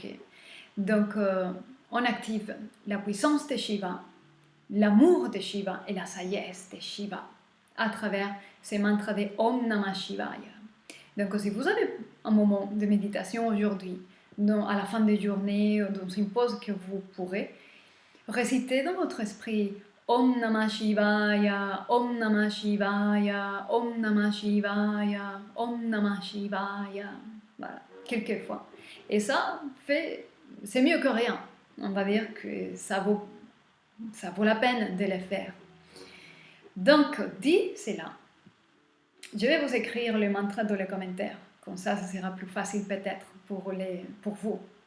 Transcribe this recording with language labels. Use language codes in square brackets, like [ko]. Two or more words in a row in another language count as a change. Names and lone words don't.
[fr] Donc, on active la puissance de Shiva, l'amour de Shiva et la sagesse de Shiva à travers ces mantras de [sa] ॐ नमः शिवाय. [fr] Donc, si vous avez un moment de méditation aujourd'hui, à la fin de journée, dans une pause que vous pourrez, réciter dans votre esprit [sa] ॐ नमः शिवाय, ॐ नमः शिवाय, ॐ नमः शिवाय, ॐ नमः शिवाय. [fr] Voilà, quelques fois. Et ça c'est mieux que rien. On va dire que ça vaut la peine de le faire. Donc, dit cela, je vais vous écrire le mantra dans les commentaires. Comme ça sera plus facile peut-être pour vous.